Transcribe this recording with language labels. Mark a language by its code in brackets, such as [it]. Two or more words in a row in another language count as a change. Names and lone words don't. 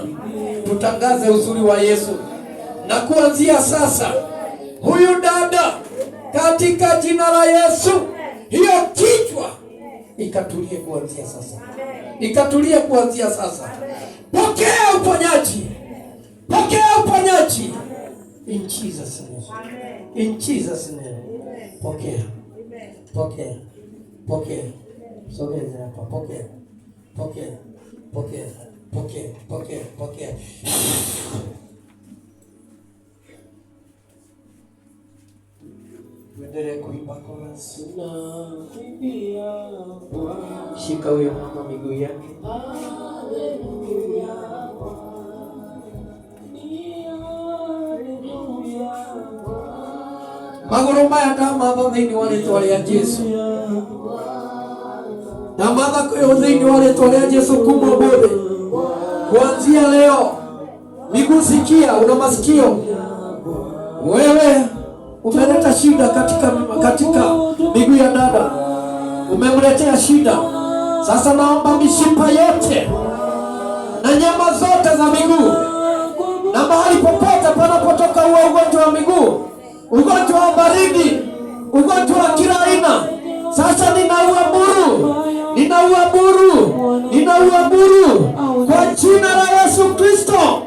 [sw] Tutangaze uzuri wa Yesu. Na kuanzia sasa, huyu dada katika jina la Yesu, hiyo kichwa ikatulie kuanzia sasa. Ikatulie kuanzia sasa. Pokea uponyaji. [en] In Jesus name. In Jesus name. [sw] Pokea. Sogeza hapa. Pokea. Tuendelee kuimba chorus. Shika huyo mama miguu yake. [ki] Magoro maya ndamatha thĩinĩ wa rĩĩtwa rĩa Jesũ. Ndamatha kwĩyo thĩinĩ wa rĩĩtwa rĩa Jesũ kuma ũmũthĩ. [sw] Kuanzia leo, miguu sikia, una masikio. Wewe umeleta shida katika miguu ya dada. Umemletea shida. Sasa naomba mishipa yote na nyama zote za miguu na mahali popote panapotoka huo ugonjwa wa miguu, ugonjwa wa baridi, ugonjwa wa kila aina, sasa ninaua kwa jina la Yesu Kristo.